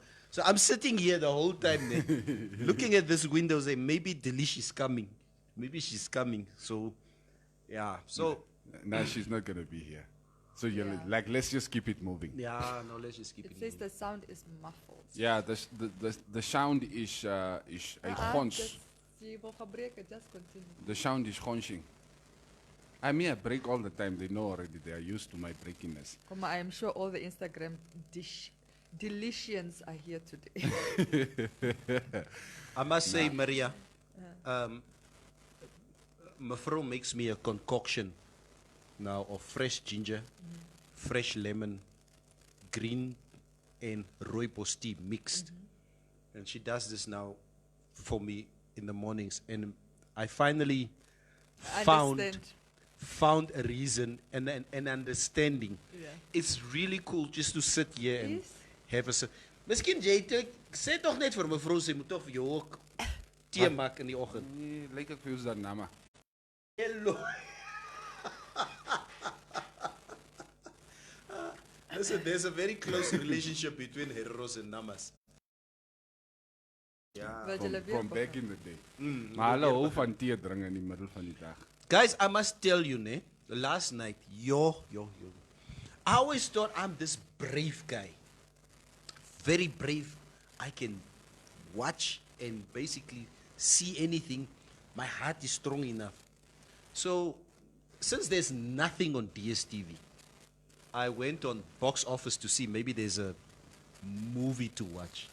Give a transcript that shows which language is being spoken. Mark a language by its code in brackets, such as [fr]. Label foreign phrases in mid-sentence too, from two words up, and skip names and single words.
[en] So I'm sitting here the whole time, ne, looking at this window, saying maybe Delish is coming, maybe she's coming. So, yeah. So No, she's not going to be here. So you're Yeah. like, let's just keep it moving. yeah, no, let's just keep It it. says moving. the sound is muffled. Yeah, the sound is a gons. Just, [af] jy wil gebreke, [en] just continue. The sound is gonshing. I mean, I break all the time. They know already. They are used to my breakiness. Come on, I am sure all the Instagram delicians are here today. I must say, Maria, Mevrouw makes me a concoction now of fresh ginger, fresh lemon, green and rooibos tea mixed. And she does this now for me in the mornings. And I finally Understand. found a reason and an understanding. Yeah. It's really cool just to sit here and Yes. have a sip. [af] Miskien jy sê tog net vir mevrou sy moet tog vir jou ook tee maak in die oggend. Nee, lyk ek vir jou is dat nama. [en] Hello. Listen, there's a very close relationship between heroes and namas. Yeah. [af] Wil julle weer [en] From back [af] begin? [en] in the day. [af] Maar hulle hou van tee drink in die middel van die dag. [en] Guys, I must tell you, ne, last night, yo. I always thought I'm this brave guy. Very brave. I can watch and basically see anything. My heart is strong enough. So, since there's nothing on DSTV, I went on box office to see maybe there's a movie to watch.